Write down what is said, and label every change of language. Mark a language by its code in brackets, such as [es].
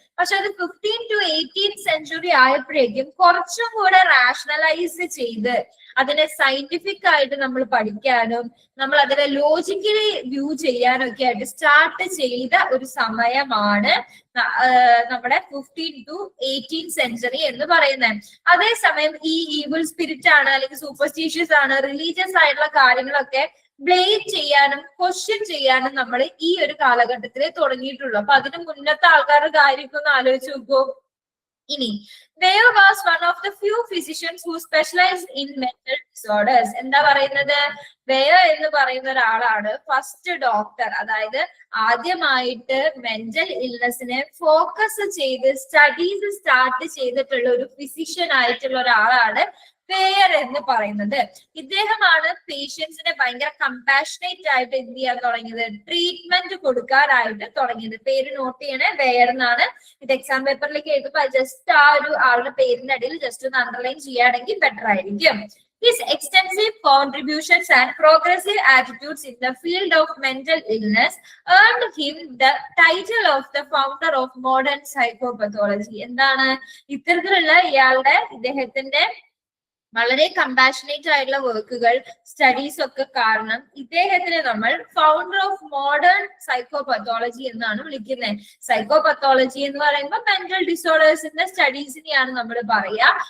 [ml] പക്ഷെ അത് 15 to 18th century ആയപ്പോഴേക്കും കുറച്ചും കൂടെ റാഷണലൈസ് ചെയ്ത് അതിനെ സയന്റിഫിക് ആയിട്ട് നമ്മൾ പഠിക്കാനും നമ്മൾ അതിനെ ലോജിക്കലി വ്യൂ ചെയ്യാനും ഒക്കെ ആയിട്ട് സ്റ്റാർട്ട് ചെയ്ത ഒരു സമയമാണ് നമ്മുടെ 15 to 18th സെഞ്ചുറി എന്ന് പറയുന്നത്. അതേസമയം ഈ ഈവിൾ സ്പിരിറ്റ് ആണ്, അല്ലെങ്കിൽ സൂപ്പർസ്റ്റീഷ്യസ് ആണ്, റിലീജിയസ് ആയിട്ടുള്ള കാര്യങ്ങളൊക്കെ ബ്ലെയിം ചെയ്യാനും ക്വസ്റ്റ്യൻ ചെയ്യാനും നമ്മൾ ഈ ഒരു കാലഘട്ടത്തിലേ തുടങ്ങിയിട്ടുള്ളൂ. അപ്പൊ അതിന് മുന്നത്തെ ആൾക്കാരുടെ കാര്യമൊക്കെ ഒന്ന് ആലോചിച്ച് നോക്കൂ. ഇനി [en] Bayer was one of the few physicians who specialized in mental disorders. [ml] എന്താ പറയുന്നത്? ബെയർ എന്ന് പറയുന്ന ഒരാളാണ് ഫസ്റ്റ് ഡോക്ടർ, അതായത് ആദ്യമായിട്ട് മെന്റൽ ഇൽനെസ്സിനെ ഫോക്കസ് ചെയ്ത് സ്റ്റഡീസ് സ്റ്റാർട്ട് ചെയ്തിട്ടുള്ള ഒരു ഫിസിഷ്യൻ ആയിട്ടുള്ള ഒരാളാണ് ബെയർ എന്ന് പറയുന്നത്. ഇദ്ദേഹമാണ് പേഷ്യൻസിനെ ഭയങ്കര കമ്പാഷനേറ്റ് ആയിട്ട് എന്ത് ചെയ്യാൻ തുടങ്ങിയത്? ട്രീറ്റ്മെന്റ് കൊടുക്കാനായിട്ട് തുടങ്ങിയത്. പേര് നോട്ട് ചെയ്യണേ, ബെയർ എന്നാണ്. ഇത് എക്സാം പേപ്പറിലേക്ക് എഴുതുമ്പോ ജസ്റ്റ് ആ ഒരു ആളുടെ പേരിന്റെ അടിയിൽ ജസ്റ്റ് ഒന്ന് അണ്ടർലൈൻ ചെയ്യുകയാണെങ്കിൽ ബെറ്റർ ആയിരിക്കും. [en] His extensive contributions and progressive attitudes in the field of mental illness earned him the title of the founder of modern psychopathology. [ml] എന്താണ് ഇത്തരത്തിലുള്ള ഇദ്ദേഹത്തിന്റെ വളരെ കമ്പാഷനേറ്റ് ആയിട്ടുള്ള വർക്കുകൾ, സ്റ്റഡീസ് ഒക്കെ കാരണം ഇദ്ദേഹത്തിനെ നമ്മൾ ഫൗണ്ടർ ഓഫ് മോഡേൺ സൈക്കോപത്തോളജി എന്നാണ് വിളിക്കുന്നത്. സൈക്കോപത്തോളജി എന്ന് പറയുമ്പോൾ മെന്റൽ ഡിസോർഡേഴ്സിന്റെ സ്റ്റഡീസിനെയാണ് നമ്മൾ പറയുക.